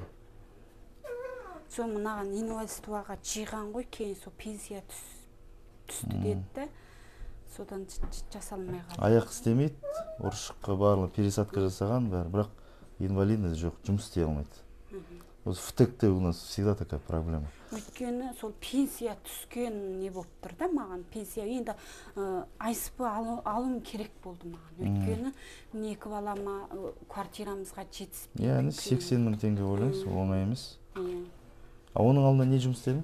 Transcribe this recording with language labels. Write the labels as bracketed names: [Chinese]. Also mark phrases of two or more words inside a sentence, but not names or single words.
[Kazakh] Сол мынаған инвалидствоға жиған ғой, кейін сол пенсия түсті деді. Содан жасалмай қалды. Аяқ істемейді, ұршыққа барлығы пересадка жасаған бәрі, бірақ инвалидность жоқ, жұмыс істей алмайды. Осы ВТЭК-те [Russian] у нас всегда такая проблема. [Kazakh] Өйткені сол пенсия түскен не болып тұр да маған, пенсия. Енді АСП алым керек болды маған. Өйткені екі балама квартирамызға жетіспейді. Яғни 80 мың теңге ойлайсыз, оңай емес. Оның алдында не жұмыс істедің?